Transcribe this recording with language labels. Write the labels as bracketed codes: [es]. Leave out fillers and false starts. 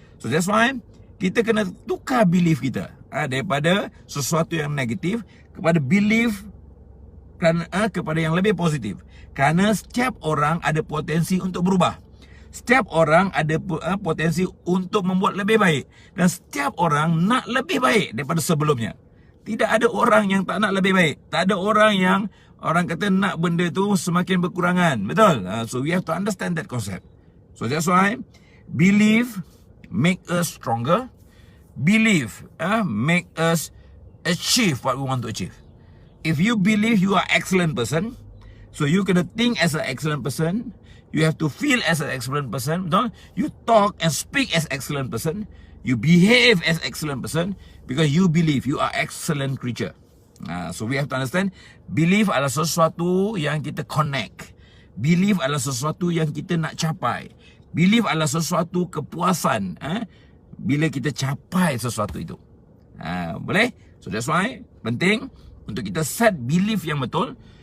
[en] So, that's why [ms] kita kena tukar belief kita daripada sesuatu yang negatif kepada belief kepada yang lebih positif. Kerana setiap orang ada potensi untuk berubah. Setiap orang ada potensi untuk membuat lebih baik. Dan setiap orang nak lebih baik daripada sebelumnya. Tidak ada orang yang tak nak lebih baik. Tak ada orang yang orang kata nak benda tu semakin berkurangan. Betul? [en] So we have to understand that concept. So that's why belief make us stronger. Belief make us achieve what we want to achieve. If you believe you are excellent person, so you [ms] kena [en] think as an excellent person. You have to feel as an excellent person. [ms] Betul? [en] You talk and speak as excellent person. You behave as excellent person because you believe you are excellent creature. So we have to understand, belief [ms] adalah sesuatu yang kita [en] connect. [ms] Belief adalah sesuatu yang kita nak capai. Belief adalah sesuatu kepuasan bila kita capai sesuatu itu. Boleh? [en] So that's why [ms] penting untuk kita set belief yang betul.